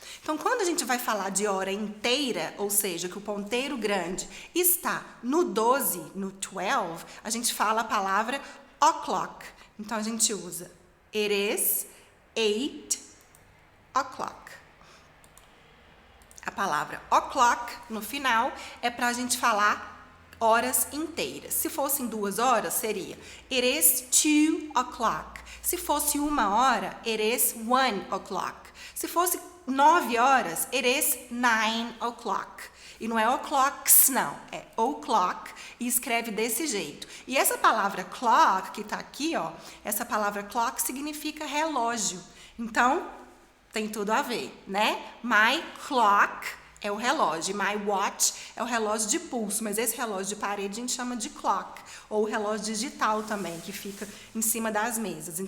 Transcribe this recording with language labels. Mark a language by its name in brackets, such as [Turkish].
[Portuguese] Então, quando a gente vai falar de hora inteira, ou seja, que o ponteiro grande está no 12, no 12, a gente fala a palavra o'clock. Então, a gente usa [English] it is 8 o'clock. [Portuguese] A palavra o'clock, no final, é para a gente falar horas inteiras. Se fossem 2 horas, seria [English] it is 2 o'clock. [Portuguese] Se fosse 1 hora, [English] it is 1 o'clock. [Portuguese] Se fosse 9 horas, [English] it is 9 o'clock. [Portuguese] E não é o'clocks, não. É o'clock e escreve desse jeito. E essa palavra clock, que está aqui, ó, essa palavra clock significa relógio. Então, tem tudo a ver, né? My clock é o relógio. My watch é o relógio de pulso, mas esse relógio de parede a gente chama de clock, ou o relógio digital também, que fica em cima das mesas.